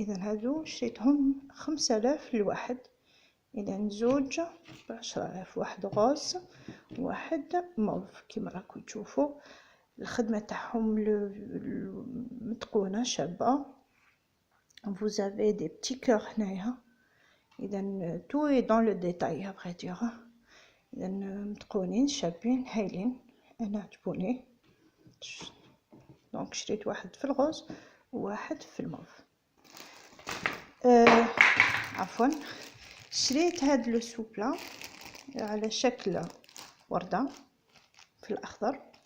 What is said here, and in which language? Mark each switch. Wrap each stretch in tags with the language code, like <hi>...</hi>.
<ar>اذا هادو شريتهم 5000 لواحد، اذا زوج ب10000، واحد غوز واحد موف كيما راكم تشوفوا. الخدمه تاعهم متقونه شابه.</ar> <fr>vous avez des petits cœurs</fr> <ar>هنايا. اذا</ar> <fr>tout est dans le détail à vrai dire.</fr> <ar>اذا متقونين شابين هايلين، انا عجبوني. دونك شريت واحد في الغوز وواحد في الموف. عفوا شريت هاد لو سوبلا على شكل ورده في الاخضر.</ar>